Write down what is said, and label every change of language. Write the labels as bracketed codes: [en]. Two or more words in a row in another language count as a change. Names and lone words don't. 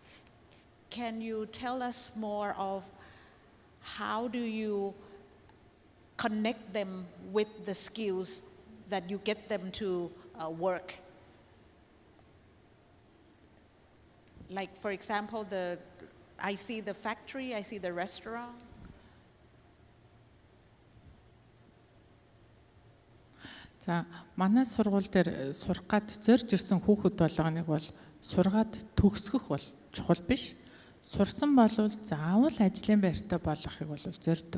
[en] Can you tell us more of how do you connect them with the skills that you get them to work? Like, for example, I see the factory, I see the restaurant. [mn] За манай сургууль дээр сурах гад зорж ирсэн хүүхэд болгоныг бол сургаад төгсгөх бол чухал биш. Сурсан болвол заавал ажлын байртай болгохыг бол зорддог.